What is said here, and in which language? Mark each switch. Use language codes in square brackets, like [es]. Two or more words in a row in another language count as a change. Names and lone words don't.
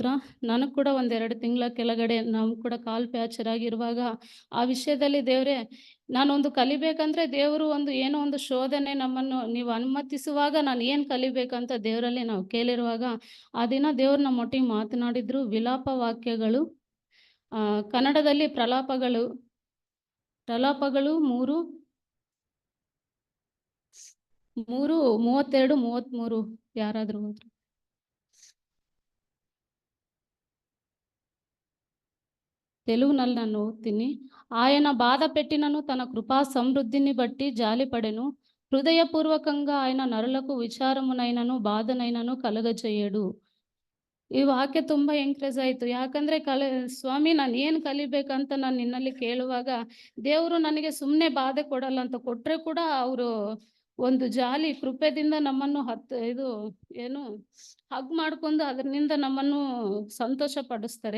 [kn] ನನಗೆ ಕೂಡ 1-2 ತಿಂಗಳ ಕೆಳಗಡೆ ನಾವು ಕೂಡ ಕಾಲು ಫ್ಯಾಕ್ಚರ್ ಆಗಿರುವಾಗ ಆ ವಿಷಯದಲ್ಲಿ ದೇವರೇ, ನಾನೊಂದು ಕಲಿಬೇಕಂದ್ರೆ ದೇವರು ಏನೋ ಒಂದು ಶೋಧನೆ ನಮ್ಮನ್ನು ನೀವು ಅನುಮತಿಸುವಾಗ ನಾನು ಏನು ಕಲಿಬೇಕಂತ ದೇವರಲ್ಲಿ ನಾವು ಕೇಳಿರುವಾಗ ಆ ದಿನ ದೇವರು ನಮ್ಮೊಟ್ಟಿಗೆ ಮಾತನಾಡಿದ್ರು. ವಿಲಾಪ ವಾಕ್ಯಗಳು, ಕನ್ನಡದಲ್ಲಿ ಪ್ರಲಾಪಗಳು 3:32-33 ಯಾರಾದರೂ ಹೋದ್ರು. తెలుగుನಲ್ಲಿ ನಾನು ఓద్ತೀನಿ. [te] ఆయన బాధ పెట్టినను తన కృపా సమృద్ధిని బట్టి జాలిపడెను. హృదయపూర్వకంగా ఆయన నరులకు విచారమునైనను బాధనైనను కలగజేయడు. [kn] ಈ ವಾಕ್ಯ ತುಂಬ ಎಂಕರೇಜ್ ಆಯಿತು. ಯಾಕಂದರೆ ಸ್ವಾಮಿ, ನಾನು ಏನು ಕಲಿಬೇಕಂತ ನಾನು ನಿನ್ನಲ್ಲಿ ಕೇಳುವಾಗ ದೇವರು ನನಗೆ ಸುಮ್ಮನೆ ಬಾಧೆ ಕೊಡಲ್ಲ ಅಂತ, ಕೊಟ್ಟರೆ ಕೂಡ ಅವರು ಒಂದು ಜಾಲಿ ಕೃಪೆದಿಂದ ನಮ್ಮನ್ನು ಹಗ್ ಮಾಡ್ಕೊಂಡು ಅದರಿಂದ ನಮ್ಮನ್ನು ಸಂತೋಷ ಪಡಿಸ್ತಾರೆ.